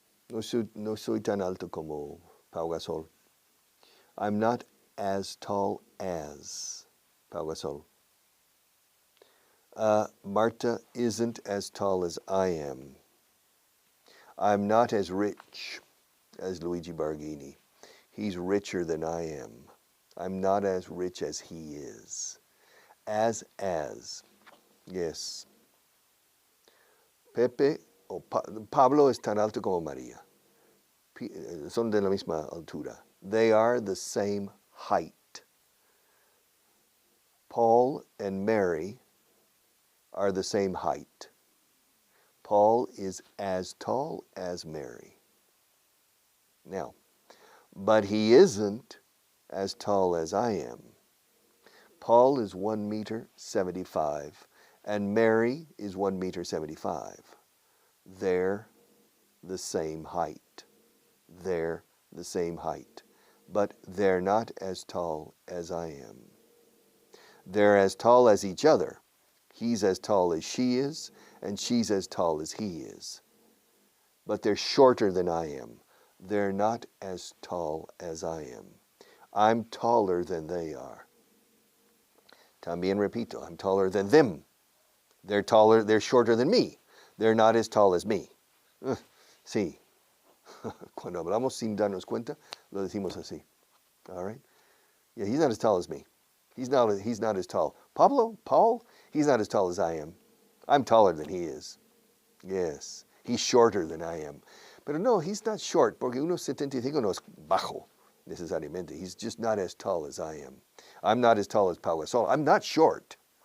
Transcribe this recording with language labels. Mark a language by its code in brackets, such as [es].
[es] No soy tan alto como Pau Gasol. [en] I'm not as tall as Pau Gasol. Marta isn't as tall as I am. I'm not as rich as Luigi Barghini. He's richer than I am. I'm not as rich as he is. As. Yes. [es] Pepe o Pablo es tan alto como María. Son de la misma altura. [en] They are the same height. Paul and Mary are the same height. Paul is as tall as Mary. Now, but he isn't as tall as I am. Paul is 1 meter 75, and Mary is 1 meter 75. They're the same height. They're the same height. But they're not as tall as I am. They're as tall as each other. He's as tall as she is, and she's as tall as he is. But they're shorter than I am. They're not as tall as I am. I'm taller than they are. [es] También repito, [en] I'm taller than them. They're shorter than me. They're not as tall as me. [es] Sí. Cuando hablamos sin darnos cuenta, lo decimos así. [en] All right? Yeah, he's not as tall as me. He's not as tall. Paul, he's not as tall as I am. I'm taller than he is. Yes. He's shorter than I am. But no, he's not short, [es] porque 1.75 no es bajo, necesariamente. [en] He's just not as tall as I am. I'm not as tall as Pau Gasol. I'm not short.